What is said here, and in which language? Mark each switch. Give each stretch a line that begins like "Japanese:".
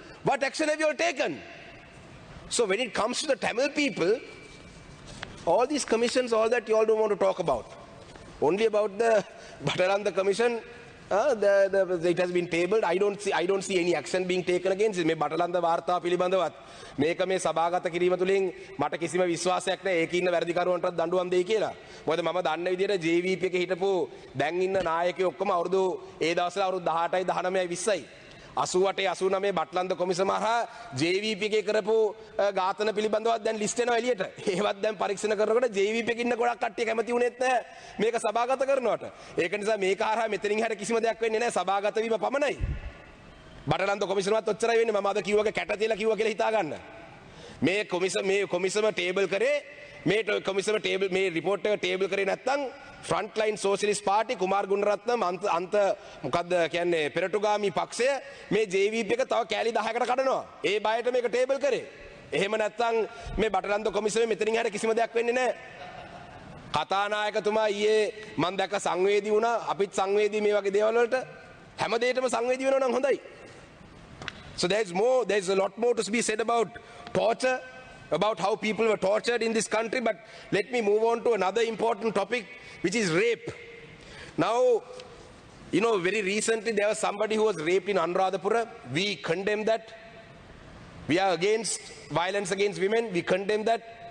English: What action have you all taken? So when it comes to the Tamil people, all these commissions, all that you all don't want to talk about. Only about the Batalanda Commission, it has been tabled. I don't see any action being taken against it.
Sinhala: මේ Batalanda වාර්තා පිළිබඳවත් මේක මේ සභාගත කිරීම තුලින් මට කිසිම විශ්වාසයක් නැහැ ඒකේ ඉන්න වැඩිකරුවන්ටත් දඬුවම් දෙයි කියලා. මොකද මම දන්න විදිහට JVP එකේ හිටපු දැන් ඉන්න නායකයෝ ඔක්කොම අවුරුදු ඒ දවස්වල අවුරුදු 18යි 19යි 20යි 88 89 බට්ලන්ද කොමිසම හරහා JVP එකේ කරපු ඝාතන පිළිබඳවත් දැන් ලිස්ට් එනවා එළියට. ඒවත් දැන් පරීක්ෂණ කරනකොට JVP එකේ ඉන්න ගොඩක් කට්ටිය කැමති වුණෙත් නැහැ මේක සභාගත කරනවට. ඒක නිසා මේක හරහා මෙතනින් හැර කිසිම දෙයක් වෙන්නේ නැහැ සභාගත වීම පමණයි. බටලන්ද කොමිසමත් ඔච්චරයි වෙන්නේ මම අද කිව්වගේ කැට තියලා කිව්වා කියලා හිතා ගන්න. මේ කොමිසම ටේබල් කරේ මේ කොමිසම ටේබල් මේ රිපෝට් එක ටේබල් කරේ නැත්නම් ෆ්‍රන්ට්ලයින් සෝෂලිස්ට් පාර්ටි කුමාර් ගුණරත්නම් අන්ත මොකද්ද කියන්නේ පෙරටුගාමි පක්ෂය මේ JVP එක තව කෑලි 10කට කඩනවා. ඒ බයට මේක ටේබල් කරේ. එහෙම නැත්නම් මේ බටරන්ත කොමිසමේ මෙතනින් හැර කිසිම දෙයක් වෙන්නේ නැහැ. කතානායකතුමා ඊයේ මම දැක්ක සංවේදී වුණා. අපිත් සංවේදී මේ වගේ දේවල් වලට හැම දෙයකටම සංවේදී වෙනවා නම් හොඳයි.
English: So there's a lot more to be said about torture, about how people were tortured in this country, but let me move on to another important topic, which is rape. Now, you know, very recently there was somebody who was raped in Anuradhapura. We condemn that. We are against violence against women. We condemn that.